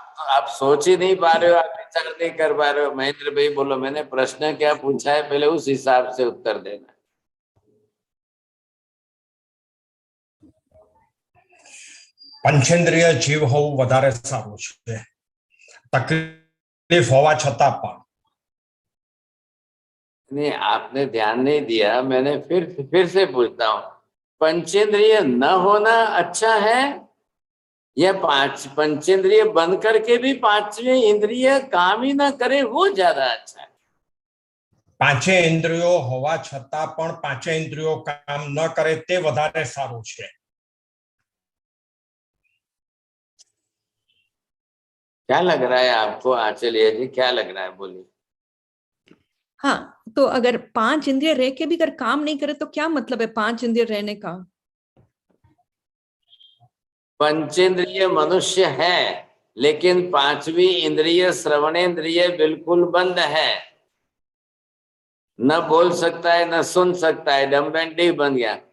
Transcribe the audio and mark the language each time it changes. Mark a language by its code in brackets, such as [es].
[hi] आप सोच ही नहीं पा रहे हो, आप विचार नहीं कर पा रहे हो। महेंद्र भाई बोलो, मैंने प्रश्न क्या पूछा है पहले उस हिसाब से उत्तर देना। [gu] पंचेंद्रिय जीव होવું વધારે સારું છે, તકલીફ હોવા છતાં પણ। [hi] नहीं, आपने ध्यान नहीं दिया। मैंने फिर से पूछता हूँ, पंचेंद्रिय न होना अच्छा है या पंचेंद्रिय बंद करके भी पांचवी इंद्रिय काम ही ना करे वो ज्यादा अच्छा है? [gu] પાંચે ઇન્દ્રિયો હોવા છતાં પણ પાંચે ઇન્દ્રિયો કામ ન કરે તે વધારે સારું છે। [hi] क्या लग रहा है आपको आचार्य जी, क्या लग रहा है बोलिए। हाँ, तो अगर 5 इंद्रिय रह के भी अगर काम नहीं करे तो क्या मतलब है 5 इंद्रिय रहने का? पंचेंद्रिय मनुष्य है लेकिन पांचवी इंद्रिय श्रवणेन्द्रिय बिल्कुल बंद है, न बोल सकता है न सुन सकता है, डम्ब एंड डीफ बन गया।